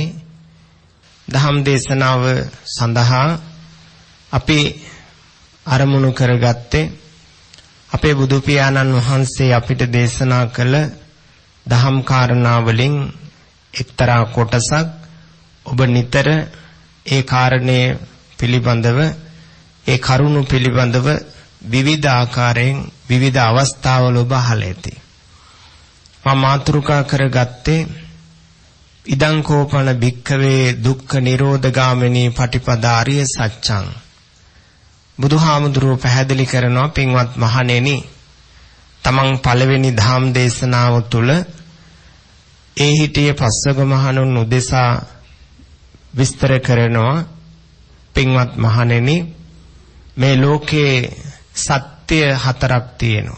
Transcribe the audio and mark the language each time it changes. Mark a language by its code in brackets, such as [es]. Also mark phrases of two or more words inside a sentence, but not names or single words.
[si] දහම් දේශනාව සඳහා අපි අරමුණු කරගත්තේ අපේ බුදු පියාණන් වහන්සේ අපිට දේශනා කළ දහම් කාරණා වලින් එක්තරා කොටසක් ඔබ නිතර ඒ කාරණේ පිළිබඳව ඒ කරුණු පිළිබඳව විවිධ ආකාරයෙන් විවිධ අවස්ථාවල ඔබ අහලා ඇති. මම මාතෘකා කරගත්තේ [pi] ඉදං කෝපන භික්ඛවේ දුක්ඛ නිරෝධ ගාමිනී පටිපදා අරිය සත්‍යං. [si] බුදුහාමුදුරුව පැහැදිලි කරනවා, පින්වත් මහණෙනි, තමන් පළවෙනි ධම් දේශනාව තුළ ඒ හිටියේ පස්වග මහණුන් උදෙසා විස්තර කරනවා, පින්වත් මහණෙනි, මේ ලෝකේ සත්‍ය හතරක් තියෙනවා.